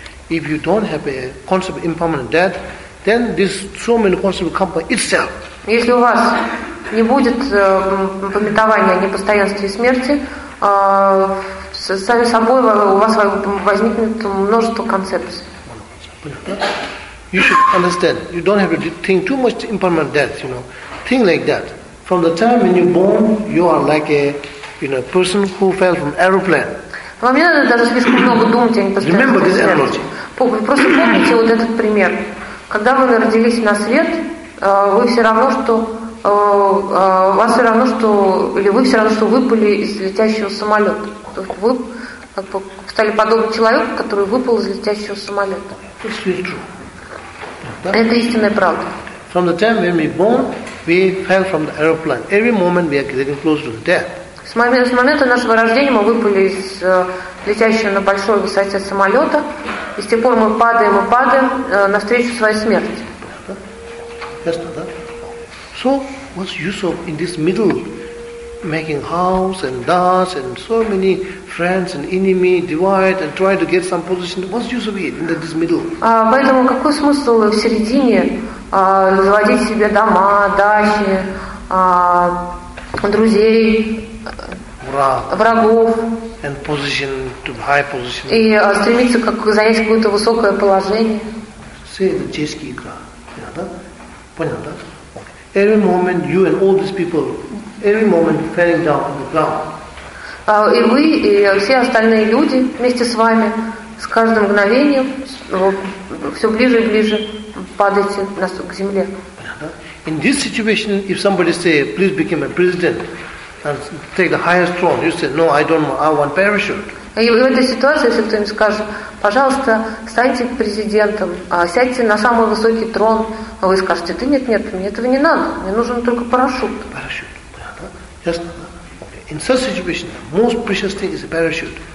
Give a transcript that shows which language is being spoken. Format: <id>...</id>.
<en>If you don't have a concept of impermanent death, then this so many concepts will come by itself.</en> <ru>Если у вас не будет памятования о непостоянстве смерти, сами собой у вас возникнет множество концепций.</ru> <en>You should understand. You don't have to think too much to impermanent death. You know, think like that. From the time when you're born, you are like a, you know, person who fell from aeroplane.</en> <ru>Вам не надо даже слишком много думать о непостоянстве смерти. Просто помните вот этот пример. Когда вы родились на свет, вы все равно, что вас все равно, что или вы все равно, что выпали из летящего самолета. То есть вы как бы стали подобным человеку, который выпал из летящего самолета. Это истинная правда.</ru> <en>From the time when we born, we fell from the aeroplane. Every moment we are getting closer to death.</en> <ru>С момента нашего рождения мы выпали из летящего на большой высоте самолета, и с тех пор мы падаем и падаем навстречу своей смерти.</ru> <en>So, what's use of in this middle making house and dust and so many friends and enemy divide and try to get some position? What's use of it in this middle?</en> <ru>Поэтому какой смысл в середине заводить себе дома, дачи, друзей? Врагов</ru> <en>and position to high position.</en> <ru>И стремиться как занять какое-то высокое положение. Все это чешская игра. Понятно? Okay.</ru> <en>Every moment you and all these people, every moment falling down on the ground.</en> <ru>И вы и все остальные люди вместе с вами с каждым мгновением все ближе и ближе падаете к земле.</ru> <en>In this situation, if somebody say, please become a president. And take the highest throne. You say, no, I don't. I want parachute.</en> <ru>И в этой ситуации, если кто-нибудь скажет, пожалуйста, станьте президентом, сядьте на самый высокий трон, вы скажете, да нет, нет, мне этого не надо, мне нужен только парашют. Парашют. Ясно?</ru> <en>In such situation, most precious thing is a parachute.</en>